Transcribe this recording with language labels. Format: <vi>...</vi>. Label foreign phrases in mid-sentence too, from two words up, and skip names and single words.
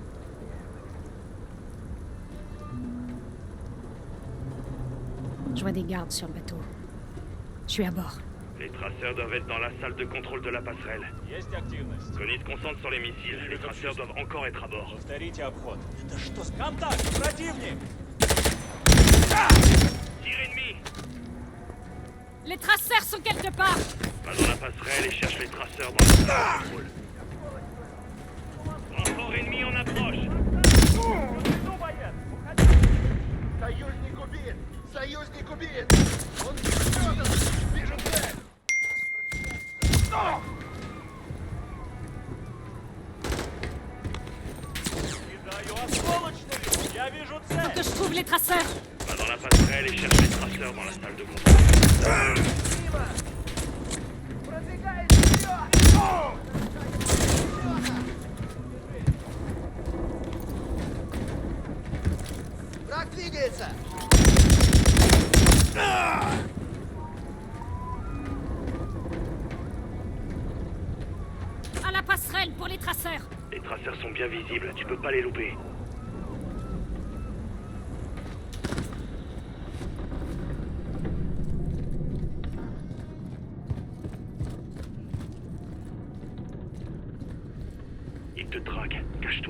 <fr>Je vois des gardes sur le bateau. Je suis à bord. Les traceurs doivent être dans la salle de contrôle de la passerelle.</fr> <ru>Есть активность.</ru> <fr>Connie se concentre sur les missiles. Les traceurs doivent encore être à bord.</fr> <ru>Повторите обход. Это что? Контакт! Противник!</ru> <fr>Tir ennemi! Les traceurs sont quelque part! Va dans la passerelle et cherche les traceurs dans la salle de contrôle. Renfort ennemi en approche!</fr> <ru>Союзник убит! Союзник убит! Он Фёдор! Вижу цель! Твою осколочную! Я вижу цель!</ru> <fr>Que je trouve les traceurs. Va dans la passerelle et cherche les traceurs dans la salle de contrôle.</fr> <ru>Враг двигается!</ru> <fr>À la passerelle pour les traceurs. Les traceurs sont bien visibles, tu peux pas les louper. Ils te traquent, cache-toi.</fr>